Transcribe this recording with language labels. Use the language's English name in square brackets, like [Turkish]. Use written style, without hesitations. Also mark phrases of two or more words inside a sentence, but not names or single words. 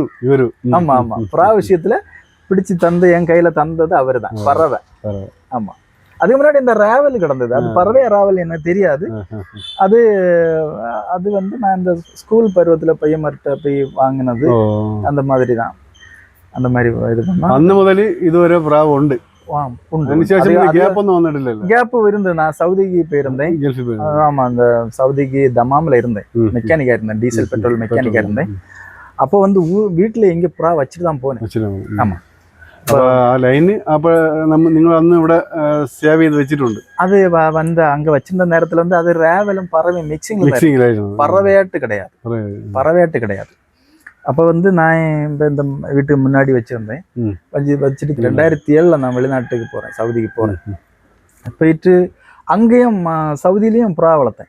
[Tamil] ஆமா ஆமா, புறா விஷயத்துல பிடிச்சு தந்து என் கையில தந்தது அவர்தான், பறவை. ஆமா, அதுக்கு முன்னாடி இந்த ராவல் கிடந்தது, அது பறவை ராவல் எனக்கு தெரியாது. அது அது வந்து நான் இந்த ஸ்கூல் பருவத்துல பையன்மார்கிட்ட போய் வாங்கினது, அந்த மாதிரி தான். அந்த மாதிரி இது பண்ணா [Malayalam] അന്ന് മുതൽ ഇതുവരെ പ്രാവ് ഉണ്ട്. [Tamil] கேப் இருந்தது. நான் சவுதிக்கு போயிருந்தேன். ஆமா, அந்த சவுதிக்கு தமாம்ல இருந்தேன், மெக்கானிக்கா இருந்தேன், டீசல் பெட்ரோல் மெக்கானிக்கா இருந்தேன். அப்போ வந்து வீட்டுல எங்க புறா வச்சுட்டு தான் போனேன். ஆமா, [Malayalam] ലൈന് അപ്പൊ നിങ്ങൾ അന്ന് ഇവിടെ സേവ് ചെയ്ത് വെച്ചിട്ടുണ്ട്. [Tamil] அது வந்து அங்க வச்சிருந்த நேரத்துல வந்து அது ரேவலும் பறவை மிக்சிங், பறவையாட்டு கிடையாது. அப்போ வந்து நான் இந்த வீட்டுக்கு முன்னாடி வச்சிருந்தேன். வச்சுட்டு 2007 நான் வெளிநாட்டுக்கு போறேன், சவுதிக்கு போறேன். போயிட்டு அங்கேயும் சவுதியிலையும் புறா வளர்த்தேன்.